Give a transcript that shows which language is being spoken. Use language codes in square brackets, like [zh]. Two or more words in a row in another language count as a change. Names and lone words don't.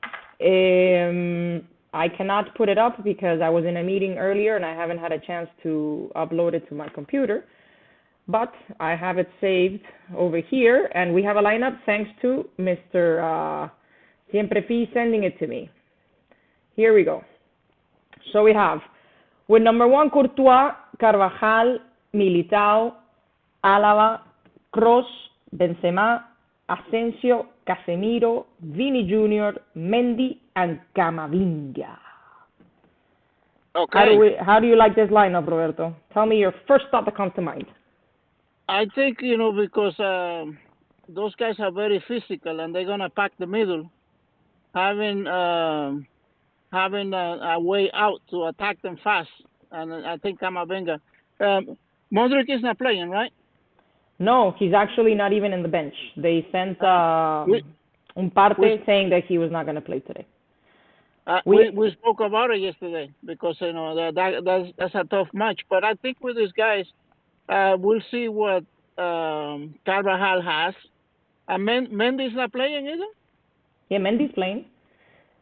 [en] I cannot put it up because I was in a meeting earlier and I haven't had a chance to upload it to my computer. But I have it saved over here, and we have a lineup thanks to Mr. Siempre Fi sending it to me. Here we go. So we have, with number 1, Courtois, Carvajal, Militao, Álava, Kroos, Benzema, Asensio, Casemiro, Vini Jr., Mendy, and Camavinga. Okay. How do you like this lineup, Roberto? Tell me your first thought that comes to mind. I think, because those guys are very physical and they're going to pack the middle, having a way out to attack them fast. And I think Camavinga. Modric is not playing, right? No, he's actually not even in the bench. They sent [es] un parte [en] saying that he was not going to play today. We spoke about it yesterday because that's a tough match. But I think with these guys, we'll see what Carvajal has. And Mendy's not playing either? Yeah, Mendy's playing.